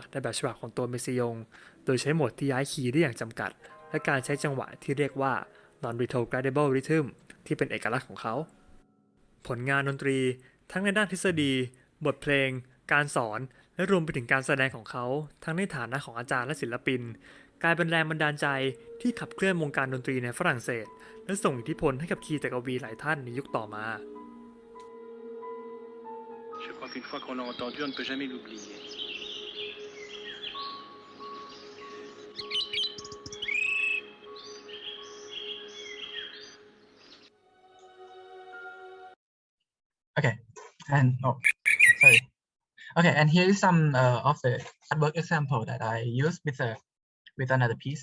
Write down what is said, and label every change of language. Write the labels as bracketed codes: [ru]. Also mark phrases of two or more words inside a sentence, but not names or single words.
[th] ในแบบฉบับของตัวเมซิยงโดยใช้โหมดที่ย้ายคีย์ได้อย่างจำกัดและการใช้จังหวะที่เรียกว่า [en] non-retrogradable rhythm [th] ที่เป็นเอกลักษณ์ของเขาผลงานดนตรีทั้งในด้านทฤษฎีบทเพลงการสอนและรวมไปถึงการแสดงของเขาทั้งในฐานะของอาจารย์และศิลปินกลายเป็นแรงบันดาลใจที่ขับเคลื่อนวงการดนตรีในฝรั่งเศสและส่งอิทธิพลให้กับคีตกวีหลายท่านในยุคต่อมา [fr] Je crois qu'une fois qu'on l'a entendu, on ne peut jamais l'oublier. [en] Okay, and sorry. Okay, and here is some of the artwork example that I used with another piece.